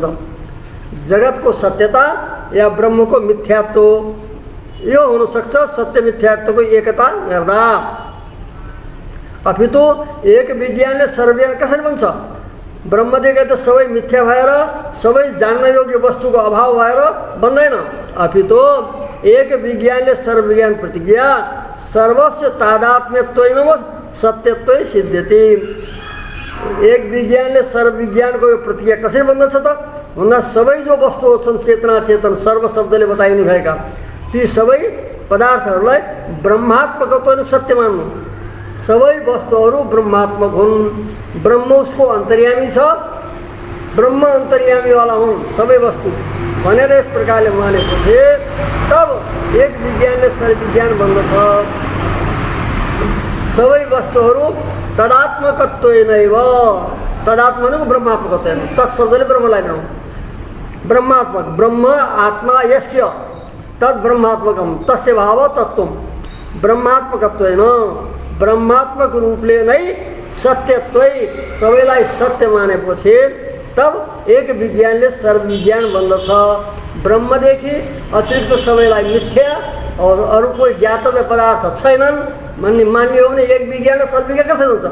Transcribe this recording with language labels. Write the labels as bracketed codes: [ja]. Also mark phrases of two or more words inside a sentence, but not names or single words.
[ne] जगतको सत्यता या ब्रह्मको मिथ्यात्व यो हुनसक्छ सत्य मिथ्यात्वको एकता गर्दा। अपितु एक विज्ञानले सर्वविज्ञान कसरी बन्छ? ब्रह्मदेखि त सबै मिथ्या भएर सबै जान्न योग्य वस्तुको अभाव भएर बन्दैन। अपितु एक विज्ञानले सर्वविज्ञान [sa] प्रतिज्ञा सर्वस्व तादात्म्यत्वेन सत्यत्वै सिद्ध्यति। [ne] एक विज्ञानले सर्वविज्ञानको यो प्रतिज्ञा कसरी बन्दछ त भन्दा सबै जो वस्तुहरू छन् चेतना चेतन सर्व शब्दले बताइनु भएका ती सबै पदार्थहरूलाई ब्रह्मात्मकत्वले सत्य मान्नु। सबै वस्तुहरू ब्रह्मात्मक हुन्, ब्रह्म उसको अन्तर्यामी छ, ब्रह्म अन्तर्यामीवाला हुन् सबै वस्तु भनेर यस प्रकारले मानेपछि तब एक विज्ञानले सर्वविज्ञान बन्दछ। सबै वस्तुहरू तदात्मकत्वेनैव, तदात्मा भनेको ब्रह्मात्मकत्व, तत्शब्दले ब्रह्मलाई लिनु। [sa] ब्रह्मात्मक ब्रह्म आत्मा यस्य तद् ब्रह्मात्मकम तस्य भाव तत्त्वम। [ne] ब्रह्मात्मकत्वेन ब्रह्मात्मक रूपले नै सत्यत्वै सबैलाई सत्य मानेपछि तब एक विज्ञानले सर्वविज्ञान बन्दछ। ब्रह्मदेखि अतिरिक्त सबैलाई मिथ्या और अरू कोही ज्ञातव्य पदार्थ छैनन् भन्ने मान्यो भने एक विज्ञान र सर्वविज्ञान कसरी हुन्छ?